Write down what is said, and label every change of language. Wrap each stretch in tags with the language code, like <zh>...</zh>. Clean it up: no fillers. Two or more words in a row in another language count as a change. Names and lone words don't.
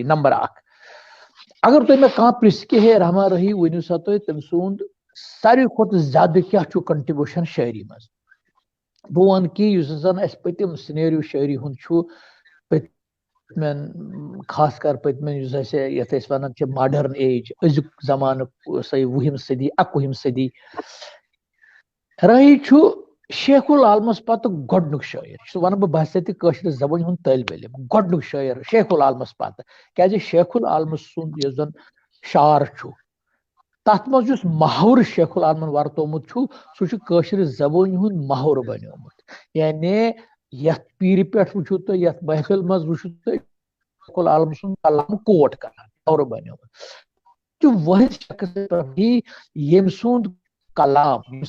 <ks>نمبر اکھ, اگر تُہۍ مےٚ کانٛہہ پرژھِ کہِ ہے رحمان راہی ؤنِو سا تُہۍ تٔمۍ سُنٛد ساروی کھۄتہٕ زیادٕ کیاہ چھُ کنٹربیوٗشن شٲعری منٛز, بہٕ ونہٕ کہِ یُس زن اسہِ پٔتِم سِنیریو شٲعری ہُنٛد چھُ پٔتمٮ۪ن خاص کر پٔتمٮ۪ن یُس اسہِ یتھ أسۍ ونان چھِ</ks> <en>modern age</en> <ks>أزیُک زمانُک سۄ 20ہِم صٔدی 21ہِم صٔدی راہی چھو شیخ العالمس پتہ گۄڈنیُک شٲعر سُہ ونہٕ بہٕ بحثیت کٲشر زبان ہُنٛد طٲلبِ علم گۄڈنیُک شٲعر شیخ العالمس پتہ کیازِ شیخ العالمس سُنٛد یُس زن شعر چھُ تتھ منٛز یُس محور شیخ العالمن ورتومُت چھُ سُہ چھُ کٲشر زبٲنۍ ہُنٛد محور بنیومُت یعنی یتھ پیٖرِ پٮ۪ٹھ وٕچھِو تُہۍ یتھ محفل منٛز وٕچھِو تُہۍ شیخ العالم سُنٛد کلام کوٹ کران محور بنیومُت چھُ واحد شخص ییٚمۍ سُنٛد کلام</ks>